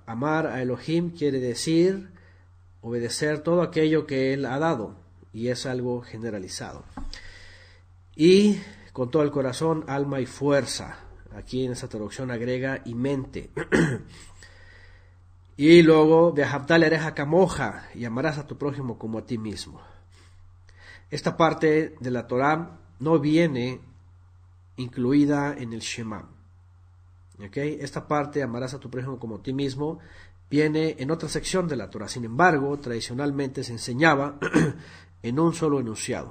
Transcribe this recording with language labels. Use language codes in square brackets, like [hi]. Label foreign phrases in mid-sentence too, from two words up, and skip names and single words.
[es] Amar a Elohim quiere decir obedecer todo aquello que Él ha dado, y es algo generalizado. Y con todo el corazón, alma y fuerza. Aquí en esta traducción agrega y mente. Y luego, [he] ואהבת לרעך כמוך, [es] y amarás a tu prójimo como a ti mismo. Esta parte de la Torah no viene incluida en el Shema. ¿Okay? Esta parte, amarás a tu prójimo como a ti mismo, viene en otra sección de la Torah. Sin embargo, tradicionalmente se enseñaba en un solo enunciado.